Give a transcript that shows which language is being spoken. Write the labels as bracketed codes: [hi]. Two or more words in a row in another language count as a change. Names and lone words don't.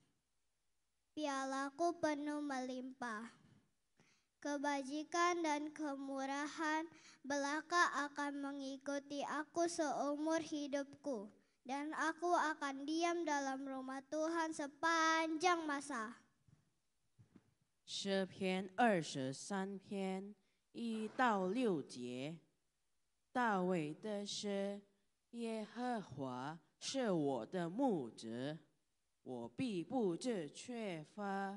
[id] Pialaku penuh melimpah. Kebajikan dan kemurahan belaka akan mengikuti aku seumur hidupku, dan aku akan diam dalam rumah Tuhan sepanjang masa. [zh] 诗篇23篇1到6节，大卫的诗：耶和华是我的牧者，我必不致缺乏。